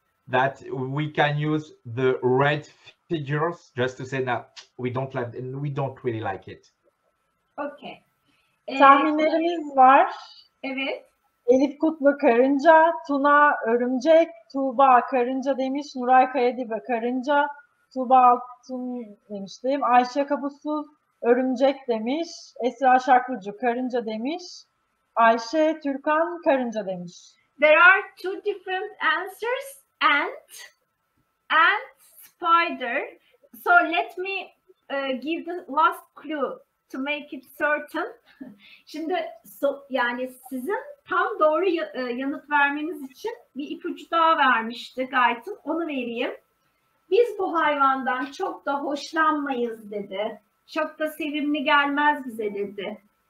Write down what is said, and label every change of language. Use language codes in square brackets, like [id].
[en] That we can use the red figures just to say that we don't really like it. Okay. [tr] Tahminlerimiz var. Evet. Elif Kutlu karınca, Tuna örümcek, Tuğba karınca demiş, Nuray Kayadibe karınca, Tuğba Altun demiştim, Ayşe Kabusuz örümcek demiş, Esra Şarklıcı karınca demiş, Ayşe Türkan karınca demiş. [en] There are two different answers, ant and spider. So let me give the last clue to make it certain. [tr] Şimdi yani sizin tam doğru yanıt vermeniz için bir ipucu daha vermişti Gaëtan. Onu vereyim. Biz bu hayvandan çok da hoşlanmayız dedi. Çok da sevimli gelmez bize dedi.